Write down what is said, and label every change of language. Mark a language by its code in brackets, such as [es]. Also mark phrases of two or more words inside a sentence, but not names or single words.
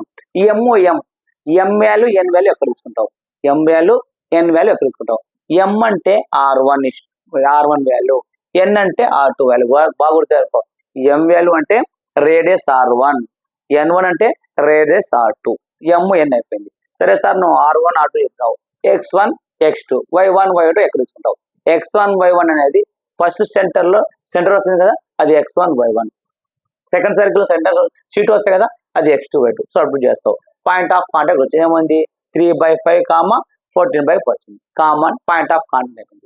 [te] ఈ m వాల్యూ n వాల్యూ ఎక్కడ తీసుకుంటావు, m వాల్యూ n వాల్యూ ఎక్కడ తీసుకుంటావు. m అంటే R1 వాల్యూ, n అంటే R2 వాల్యూ. బాగా గుర్తుపెట్టుకో, m వాల్యూ అంటే రేడియస్ R1, n1 అంటే రేడియస్ R2. m n అయిపోయింది. సరే సార్ నువ్వు R1 R2 చెప్తావు, x1 x2 y1 y2 ఎక్కడ తీసుకుంటావు. x1 y1 అనేది [en] first center [te] వస్తుంది కదా, అది x1 y1. [en] second circle center [te] C2 వస్తాయి కదా, అది x2 y2. సబ్స్టిట్యూట్ చేస్తావు. [en] point of contact [te] వచ్చి ఏముంది [en] 3/5 14/14 common point of contact ఉంది.